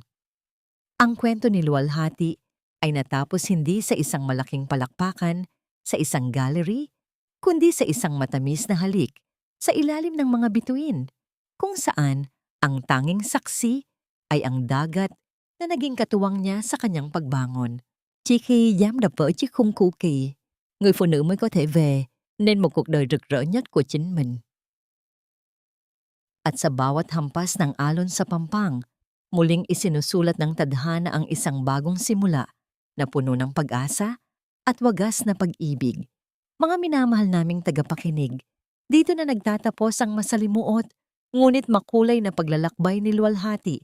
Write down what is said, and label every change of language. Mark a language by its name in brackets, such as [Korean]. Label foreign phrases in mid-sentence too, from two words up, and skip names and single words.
[Filipino] Ang kwento ni Luwalhati ay natapos hindi sa isang malaking palakpakan, sa isang gallery, kundi sa isang matamis na halik sa ilalim ng mga bituin, kung saan ang tanging saksi ay ang dagat na naging katuwang niya sa kanyang pagbangon. [Vietnamese] Chỉ khi dám đập vỡ chiếc khung cũ kỹ, người phụ nữ mới có thể về nên một cuộc đời rực rỡ nhất của chính mình. [Filipino] At sa bawat hampas ng alon sa pampang, muling isinusulat ng tadhana ang isang bagong simula na puno ng pag-asa at wagas na pag-ibig. Mga minamahal naming tagapakinig, dito na nagtatapos ang masalimuot, ngunit makulay na paglalakbay ni Luwalhati.